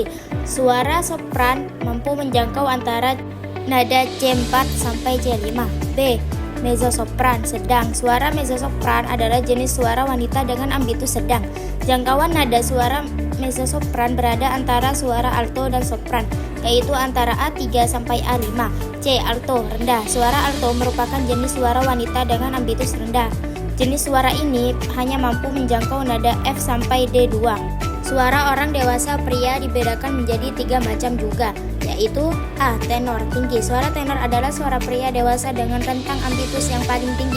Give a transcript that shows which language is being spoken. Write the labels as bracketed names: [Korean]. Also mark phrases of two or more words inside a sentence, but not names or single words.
[Indonesian] Suara sopran mampu menjangkau antara nada C4 sampai C5. B. Mezzosopran, sedang. Suara mezzosopran adalah jenis suara wanita dengan ambitus sedang. Jangkauan nada suara mezzosopran berada antara suara alto dan sopran, yaitu antara A3 sampai A5. C. Alto, rendah. Suara alto merupakan jenis suara wanita dengan ambitus rendah. Jenis suara ini hanya mampu menjangkau nada F sampai D2. Suara orang dewasa pria dibedakan menjadi 3 macam juga, yaitu A. Tenor, tinggi. Suara tenor adalah suara pria dewasa dengan rentang ambitus yang paling tinggi.